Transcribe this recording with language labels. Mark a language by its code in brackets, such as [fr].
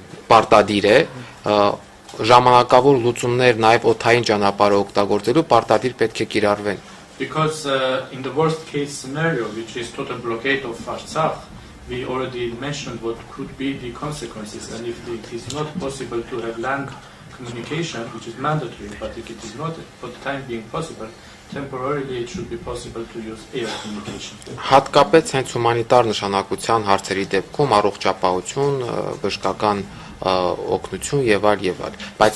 [hy] պարտադիր է, ժամանակավոր լուծումներ նաև օդային ճանապարհը օգտագործելու պարտադիր պետք է կիրառվեն։ [en] Because in the worst case scenario, which is total blockade of Artsakh, we already mentioned what could be the consequences, and if it is not possible to have land communication, which is mandatory, but if it is not for the time being possible, temporarily it should be possible to use air communication. [hy] Հատկապես հենց հումանիտար նշանակության հարցերի դեպքում առողջապահություն, բժշկական օգնություն եւ այլ, բայց